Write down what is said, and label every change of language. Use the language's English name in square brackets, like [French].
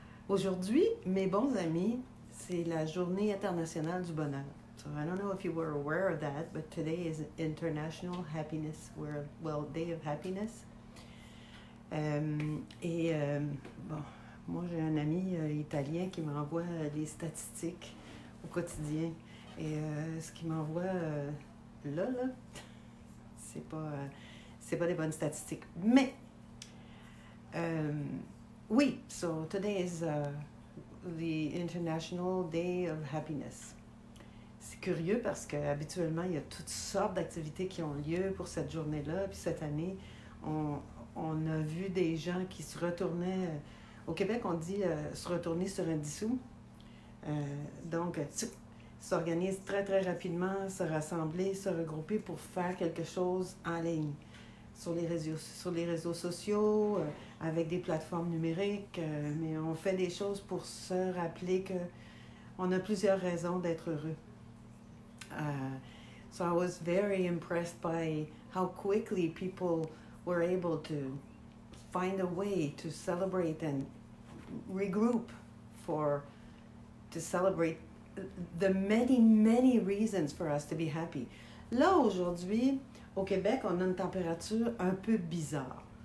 [French] Aujourd'hui, mes bons amis, c'est la journée internationale du bonheur. [English] So I don't know if you were aware of that, but today is International Happiness World, well, Day of Happiness. [French] Bon, moi j'ai un ami italien qui m'envoie des statistiques au quotidien. Et ce qu'il m'envoie là, c'est pas des bonnes statistiques. Mais, oui, [English] so today is the International Day of Happiness. [French] C'est curieux parce qu'habituellement, il y a toutes sortes d'activités qui ont lieu pour cette journée-là. Puis cette année, on a vu des gens qui se retournaient. Au Québec, on dit se retourner sur un dissous. Donc, s'organisent très, très rapidement, se rassembler, se regrouper pour faire quelque chose en ligne. Sur les réseaux sociaux, avec des plateformes numériques. Mais on fait des choses pour se rappeler qu'on a plusieurs raisons d'être heureux. [English] So I was very impressed by how quickly people were able to find a way to celebrate and regroup to celebrate the many, many reasons for us to be happy. [French] Là, aujourd'hui, au Québec, on a une température un peu bizarre.